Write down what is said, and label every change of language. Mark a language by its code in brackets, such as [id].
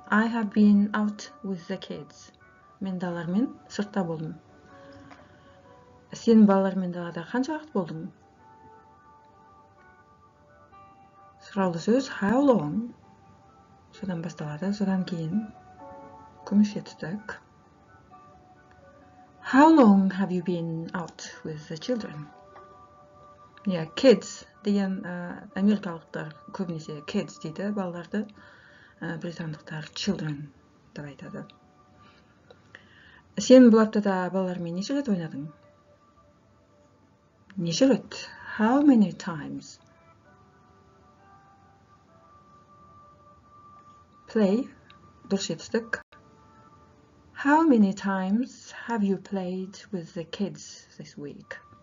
[en] I have been out with the kids. [kk] Мен балалармен сыртта болдым. Сен балалармен далада қанша уақыт болдың? Сұраулы сөз [en] how long? [kk] Содан басталады, содан кейін көмекші етістік. [en] How long have you been out with the children? [kk] Yeah, kids деген америкалықтар көбінесе kids дейді балаларды, британдықтар children деп айтады. Сен бұл аптада балалармен неше рет ойнадың? Неше рет? [en] How many times? [kk] Play, дұрыс етістік. [en] How many times have you played with the kids this week?